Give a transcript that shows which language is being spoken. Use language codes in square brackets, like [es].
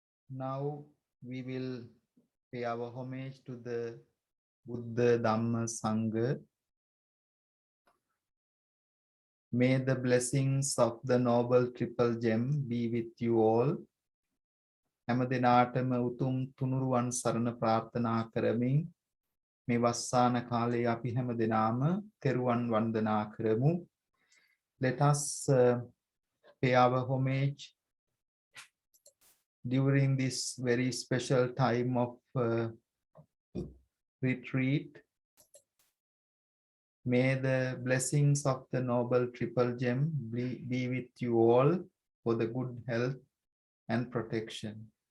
[en] Now we will pay our homage to the Buddha, Dhamma, Sangha. May the blessings of the noble triple gem be with you all. [si] හැම දිනාටම උතුම් තුනුරුවන් සරණ ප්‍රාර්ථනා කරමින් මේ වස්සාන කාලයේ අපි හැම දිනාම තෙරුවන් වන්දනා කරමු. [en] Let us pay our homage during this very special time of retreat. May the blessings of the noble triple gem be with you all for the good health and protection.